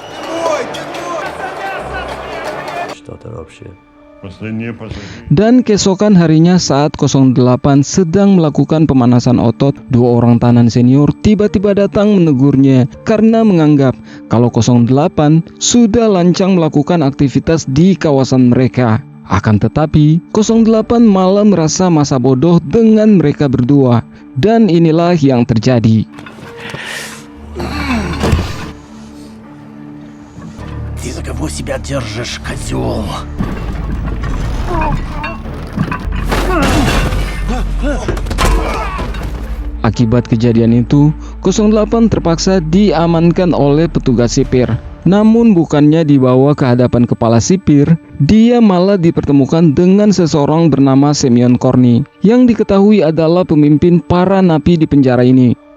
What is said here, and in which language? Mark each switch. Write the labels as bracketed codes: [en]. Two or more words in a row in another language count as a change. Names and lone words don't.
[id] Dan keesokan harinya saat 08 sedang melakukan pemanasan otot, dua orang tahanan senior tiba-tiba datang menegurnya karena menganggap kalau 08 sudah lancang melakukan aktivitas di kawasan mereka. Akan tetapi 08 malah merasa masa bodoh dengan mereka berdua, dan inilah yang terjadi. [ru] Ты за кого себя держишь, козел? [id] Akibat kejadian itu, 08 terpaksa diamankan oleh petugas sipir. Namun bukannya dibawa ke hadapan kepala sipir, dia malah dipertemukan dengan seseorang bernama Semyon Korny, yang diketahui adalah pemimpin para napi di penjara ini.